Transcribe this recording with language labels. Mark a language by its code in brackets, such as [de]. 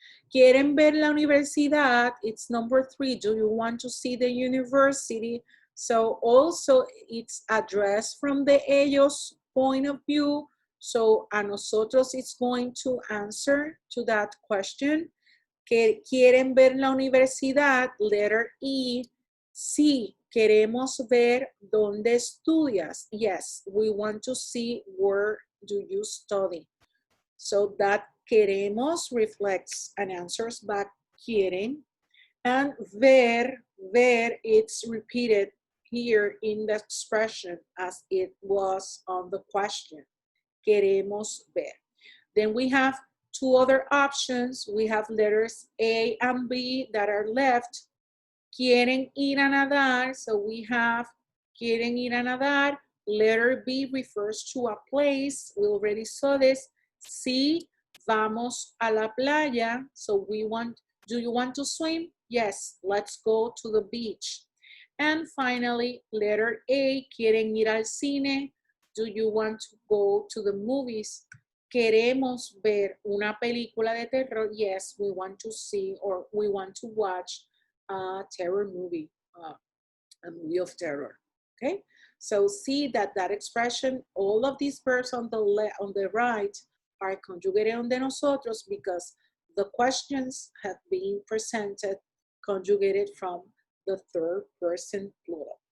[es] ¿Quieren ver la universidad? [en] It's number 3. Do you want to see the university? So also it's addressed from the ellos point of view. So a nosotros it's going to answer to that question. [es] Que quieren ver la universidad, [en] letter E. [es] Sí, queremos ver dónde estudias. [en] Yes, we want to see where do you study. So that Queremos reflects and answers back quieren. And ver, it's repeated here in the expression as it was on the question. [es] Queremos ver. [en] Then we have two other options. We have letters A and B that are left. [es] Quieren ir a nadar. [en] So we have [es] quieren ir a nadar. [en] Letter B refers to a place. We already saw this. C, [es] vamos a la playa. [en] So do you want to swim? Yes, let's go to the beach. And finally, letter A, [es] quieren ir al cine. [en] Do you want to go to the movies? [es] Queremos ver una película de terror. [en] Yes, we want to see or we want to watch a terror movie, a movie of terror. Okay, so see that expression, all of these verbs on the right are conjugated on de nosotros because the questions have been presented conjugated from the third person plural.